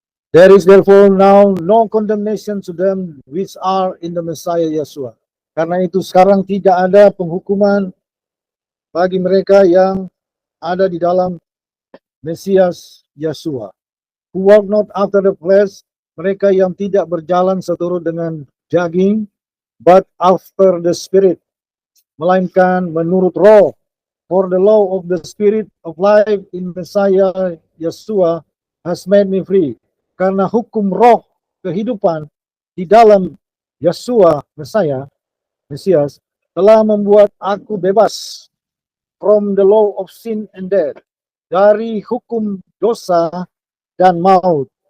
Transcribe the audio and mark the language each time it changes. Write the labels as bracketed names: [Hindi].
[English] There is therefore now no condemnation to them which are in the Messiah Yeshua. [Indonesian] Karena itu sekarang tidak ada penghukuman bagi mereka yang ada di dalam Mesias Yeshua. [English] Who walk not after the flesh, [Indonesian] mereka yang tidak berjalan seturut dengan daging, [English] but after the Spirit, [Indonesian] melainkan menurut roh. [English] For the law of the Spirit of life in Messiah Yeshua has made me free. [Indonesian] Karena hukum roh kehidupan di dalam Yeshua Mesias telah membuat aku bebas [English] from the law of sin and death, [Indonesian] dari hukum dosa dan maut.